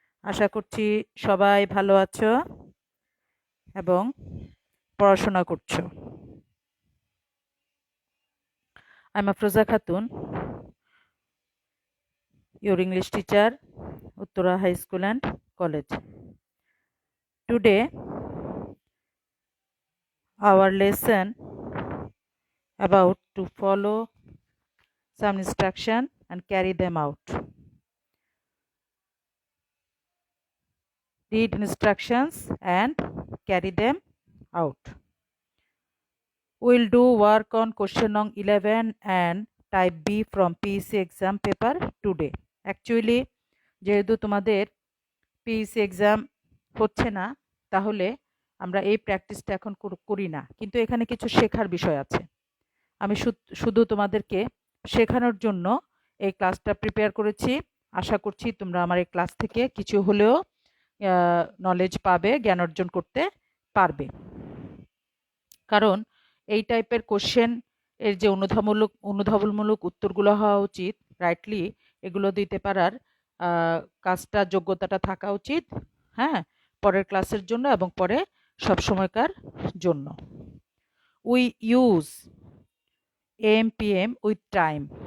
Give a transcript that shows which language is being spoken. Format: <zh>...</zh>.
<bn>আশা করছি সবাই ভালো আছো এবং পড়াশোনা করছো।</bn> <en>I'm Afroza Khatun, your English teacher, Uttara High School and College. Today, our lesson about to follow some instruction and carry them out. Read instructions and carry them out. We'll do work on question number 11 and type B from PEC exam paper today.</en> <bn>Actually, যেহেতু তোমাদের PEC exam হচ্ছে না, তাহলে আমরা এই প্র্যাকটিসটা এখন করি না, কিন্তু এখানে কিছু শেখার বিষয় আছে। আমি শুধু তোমাদেরকে শেখানোর জন্য এই ক্লাসটা প্রিপেয়ার করেছি। আশা করছি তোমরা আমার এই ক্লাস থেকে কিছু হলেও নলেজ পাবে, জ্ঞান অর্জন করতে পারবে। কারণ এই টাইপের কোশ্চেন এর যে অনুধাবনমূলক উত্তরগুলো হওয়া উচিত, রাইটলি এগুলো দিতে পারার কাজটা, যোগ্যতাটা থাকা উচিত, হ্যাঁ, পরের ক্লাসের জন্য এবং পরে সব সময়কার জন্য।</bn> <en>We use AM PM with time.</en>